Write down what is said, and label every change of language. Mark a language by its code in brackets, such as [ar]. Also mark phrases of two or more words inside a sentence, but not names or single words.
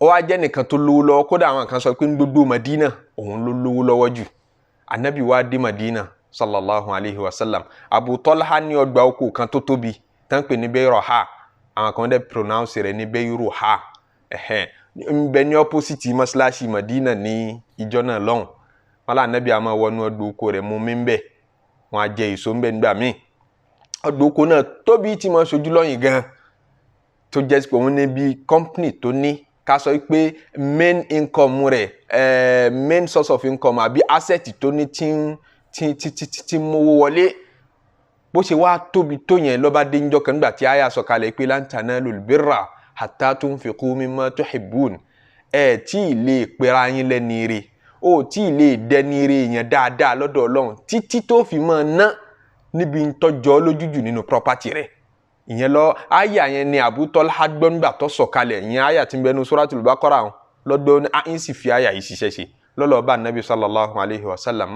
[yo] ó wá jẹ́ nìkan tó lówó lọ́wọ́ kódà àwọn kan sọ pé ní gbogbo Madina òun ló lówó lọ́wọ́ jù. Anabi wá dé Madina [ar] صلى الله عليه وسلم. [yo] Abu Talha ní ọgbà oko kan tó tóbi tán pè ní Bayruha, àwọn kan dẹ̀ pronounce rẹ̀ ní Bayruha. Ń bẹ ní opposite mọ́ṣáláṣí Madina ní ìjọ náà lọ́hùn. Wọ́n lá Anabi àmọ́ wọnú ọgbà oko rẹ̀ mú mi ń bẹ̀, wọ́n á jẹ èso ń bẹ̀ nígbà míì. Ọgbà oko náà tóbi tí mo ṣojú lọ́yìn gan, tó jẹ́ pé òun ní bí company tó ní ká sọ pé [en] main income [yo] rẹ̀ [en] main source of income [yo] àbí asset tó ní tí mówó wọlé. Bó ṣe wá tóbi tó yẹn lọ́ba dé njọ́ kan nígbà tí àyà sọ̀kalẹ̀ pé [ar] لن تنالوا البر حتى تنفقوا مما تحبون. [yo] Tí ì lè pera yín lẹ́ni ire, tí ì lè dẹni ire yẹn dáadáa lọ́dọ̀ Ọlọ́run títí tó fi máa ná níbi ntọ́jọ́ lójújù nínú property rẹ̀. Ìyẹn lọ àyà yẹn ni Abu Talha gbọ́ nígbà tó sọ̀kalẹ̀. Ìyẹn àyà tí ń bẹ nínú Suratul Baqarah lọ́dọ̀ ní sì fi àyà yìí ṣiṣẹ́ ṣe lọ́lọ́ bá Nabi [ar] صلى الله عليه وسلم.